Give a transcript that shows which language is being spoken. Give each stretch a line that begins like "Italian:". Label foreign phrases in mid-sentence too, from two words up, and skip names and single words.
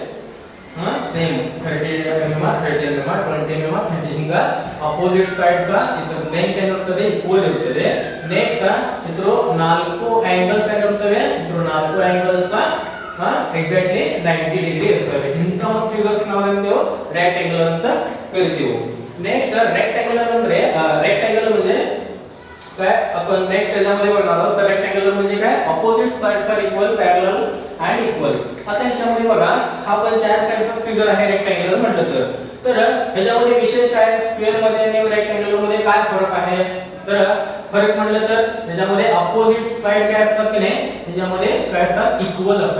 Kannada: ಸೇಮ್ 30 mm 30 mm 20 mm 30 ಹಿಂಗ
English: opposite sides
Kannada: ಇದರ ಲೆಂಥ್ ಏನಿರುತ್ತದೆ, ಈಕ್ವಲ್ ಇರುತ್ತದೆ. ನೆಕ್ಸ್ಟ್ ಇದ್ರು ನಾಲ್ಕು ಆಂಗಲ್ಸ್ ಏನಿರುತ್ತವೆ, ಇದ್ರು ನಾಲ್ಕು ಆಂಗಲ್ಸ್
English: exactly 90 degree
Kannada: ಇರ್ತವೆ. ಇಂತ ಒಂದು ಫಿಗರ್ಸ್ ನಾವು ಏನಂತೇವೆ, ರೆಕ್ಟಾಂಗಲ್ ಅಂತ ಕರಿತೀವಿ.
English: next rectangle
Marathi: म्हणजे काय आपण नेक्स्ट याच्यामध्ये बघणार आहोत. तर रेक्टँगल म्हणजे काय,
English: opposite sides are equal, parallel and equal.
Marathi: आता ह्याच्यामध्ये बघा हा पण चार साइडचा फिगर आहे रेक्टँगल म्हटलं तर ह्याच्यामध्ये विशेष काय, स्क्वेअर मध्ये आणि रेक्टँगल मध्ये काय फरक आहे, तर फरक म्हटलं तर ह्याच्यामध्ये
English: opposite side
Marathi: काय असतात की नाही, ह्याच्यामध्ये काय असतात, इक्वल असतात.